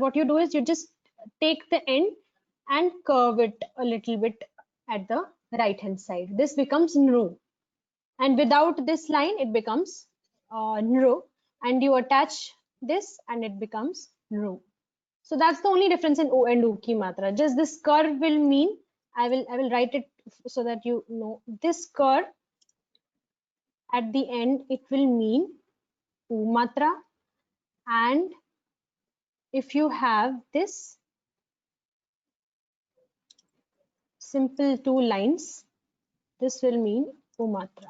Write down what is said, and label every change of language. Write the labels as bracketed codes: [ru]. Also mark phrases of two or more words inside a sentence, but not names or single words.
[en] What you do is you just take the end and curve it a little bit at the right hand side. This becomes nru, and without this line it becomes nru, and you attach this and it becomes nru. So that's the only difference in o and u [hi] ki matra. [en] Just this curve will mean, I will write it so that you know, this curve at the end, it will mean u matra, and if you have this simple two lines, this will mean u matra.